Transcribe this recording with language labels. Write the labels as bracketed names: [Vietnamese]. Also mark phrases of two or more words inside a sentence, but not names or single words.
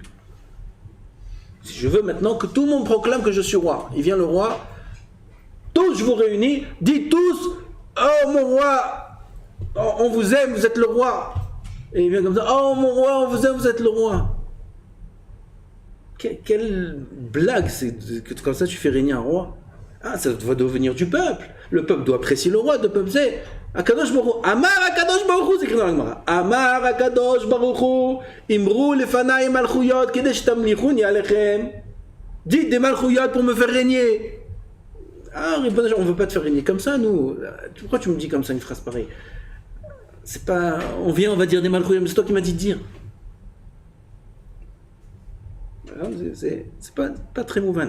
[French] Si je veux maintenant que tout le monde proclame que je suis roi, il vient le roi, tous je vous réunis, dites tous « Oh mon roi, on vous aime, vous êtes le roi ». Et il vient comme ça « Oh mon roi, on vous aime, vous êtes le roi ». Quelle blague, c'est que comme ça tu fais régner un roi. Ah, ça doit devenir du peuple. Le peuple doit apprécier le roi, le peuple c'est [Hebrew] הקדוש ברוך הוא. אמר הקדוש ברוך הוא, [French] c'est écrit dans la Gemara. [Hebrew] אמר הקדוש ברוך הוא, אמרו לפני מלכויות, כדי שתמליכוני עליכם. [French] Dites des malchuyot pour me faire régner. Ah, on ne veut pas te faire régner comme ça, nous. Pourquoi tu me dis comme ça une phrase pareille? C'est pas. On vient, on va dire des malchuyot, mais c'est toi qui m'as dit de dire. C'est pas très mouvant.